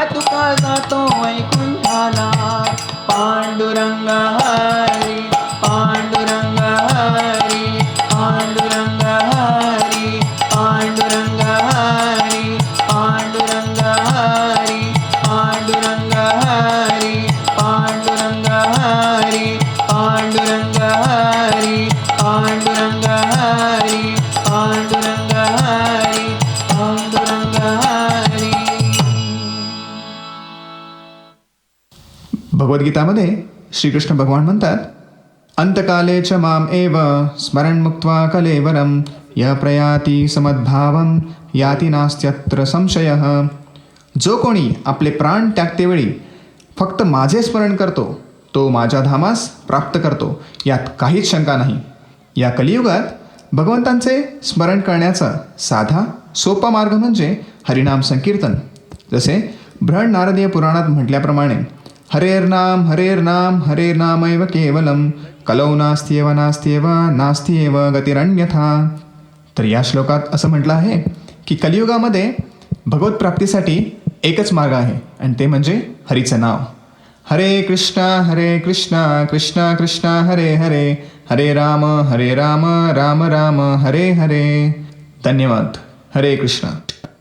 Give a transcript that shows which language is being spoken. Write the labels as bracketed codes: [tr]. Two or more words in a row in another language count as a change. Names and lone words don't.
[mr] तुका जातो वैकुंठाला पांडुरंग हरी पांडुरंग हरी पांडुरंग हरी पांडुरंग हरी पांडुरंग हरी पांडुरंग हरी पांडुरंग हरी पांडुरंग हरी पांडुरंग हरी पांडुरंग हरी पांडुरंग हरी. भगवद्गीतामध्ये श्रीकृष्ण भगवान म्हणतात, [sa] अंतकाले च माम एव स्मरण मुक्त्वा कलेवरम य प्रयाती समद्भावम याती नास्त्यत्र संशयः. [mr] जो कोणी आपले प्राण त्यागतेवेळी फक्त माझे स्मरण करतो तो माझ्या धामास प्राप्त करतो, यात काहीच शंका नाही. या कलियुगात भगवंतांचे स्मरण करण्याचा साधा सोपा मार्ग म्हणजे हरिनाम संकीर्तन. जसे बृहण नारदीय पुराणात म्हटल्याप्रमाणे [sa] हरेर्नाम हरेर्नाम हरेर्नामैव केवलम कलौ नास्त्येव नास्त्येव नास्त्येव गतिरन्यथा. [mr] तर या श्लोकात असं म्हटलं आहे की कलियुगामध्ये भगवत प्राप्तीसाठी एकच मार्ग आहे आणि ते म्हणजे हरीचं नाव. [sa] हरे कृष्णा कृष्ण कृष्ण हरे हरे हरे राम राम राम हरे हरे. [mr] धन्यवाद. हरे कृष्ण.